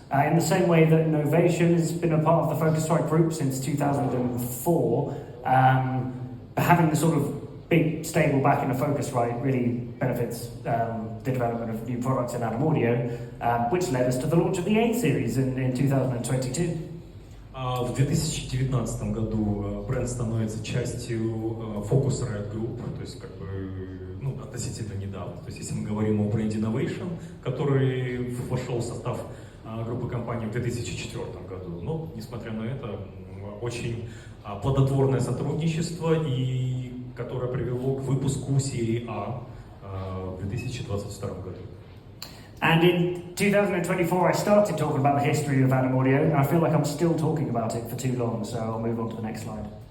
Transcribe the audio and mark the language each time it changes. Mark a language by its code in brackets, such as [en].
[en] In the same way that Novation has been a part of the Focusrite group since 2004, having the sort of big stable backing of Focusrite really benefits the development of new products in Adam Audio, which led us to the launch of the A series in 2022. [ru] В 2019 году бренд становится частью Focusrite Group, то есть относительно недавно. То есть если мы говорим о бренде Novation, который вошел в состав группы компаний в 2004 году. Но, несмотря на это, очень плодотворное сотрудничество, и которое привело к выпуску серии А в 2022 году. [en] And in 2024, I started talking about the history of Adam Audio, and I feel like I'm still talking about it for too long, so I'll move on to the next slide.